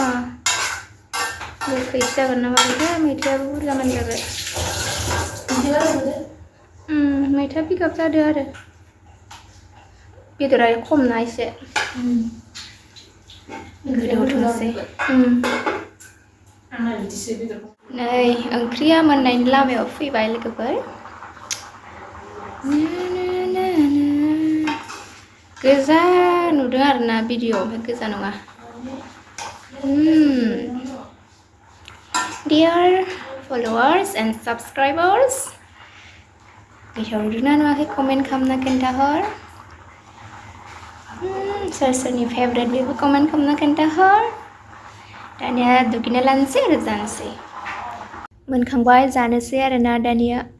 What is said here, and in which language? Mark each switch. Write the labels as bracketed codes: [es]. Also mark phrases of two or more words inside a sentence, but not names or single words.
[brx] गोखैसो जागोन ना मागोनथाय मैथायाबो बुरजा मोनजाबाय मैथा पिकआप जादों आरो बेदरा खम ना एसे गोदौथोंसै नै ओंख्रिया मोननायनि लामायाव फैबाय लोगोफोर गोजा नुदों आरोना भिडिअ ओमफ्राय गोजा नङा [en] Dear followers and subscribers [brx] गोथाव नुदोंना नुवाखै कमेन्ट खालामना खोन्थाहर सोर सोरनि फेभरेट बेबो कमेन्ट खालामना खोन्थाहर दानिया दुगैना लानोसै आरो जानोसै मोनखांबाय जानोसै आरोना दानिया